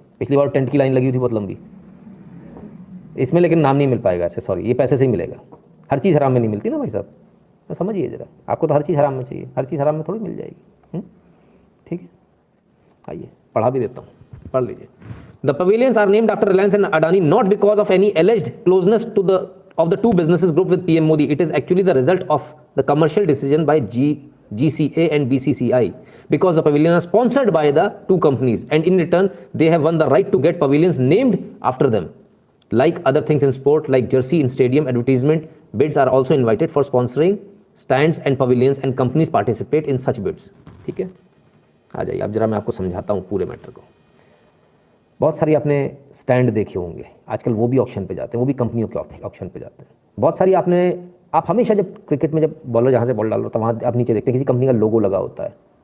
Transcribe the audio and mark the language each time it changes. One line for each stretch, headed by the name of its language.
Hindi: पिछली बार टेंट की लाइन लगी हुई थी बहुत लंबी, इसमें लेकिन नाम नहीं मिल पाएगा ऐसे, सॉरी, ये पैसे से ही मिलेगा। हर चीज़ हराम में नहीं मिलती ना भाई साहब, तो समझिए ज़रा, आपको तो हर चीज़ हराम में चाहिए, हर चीज़ हराम में थोड़ी मिल जाएगी। ठीक है, आइए पढ़ा भी देता हूँ, पढ़ लीजिए।
English: The pavilions are named after Reliance and Adani not because of any alleged closeness to the two businesses group with PM Modi. It is actually the result of the commercial decision by GCA and BCCI, because the pavilions are sponsored by the two companies, and in return they have won the right to get pavilions named after them. Like other things in sport, like jersey in stadium advertisement, bids are also invited for sponsoring stands and pavilions, and companies participate in such bids.
Hindi: ठीक है, आ जाइए अब जरा मैं आपको समझाता हूँ पूरे मैटर को। बहुत सारी आपने स्टैंड देखे होंगे, आजकल वो भी ऑक्शन पे जाते हैं, वो भी कंपनियों के ऑक्शन पे जाते हैं। बहुत सारी आप हमेशा जब क्रिकेट में जब बॉलर जहाँ से बॉल डाल रहा होता है वहाँ आप नीचे देखते हैं किसी कंपनी का लोगो लगा होता है।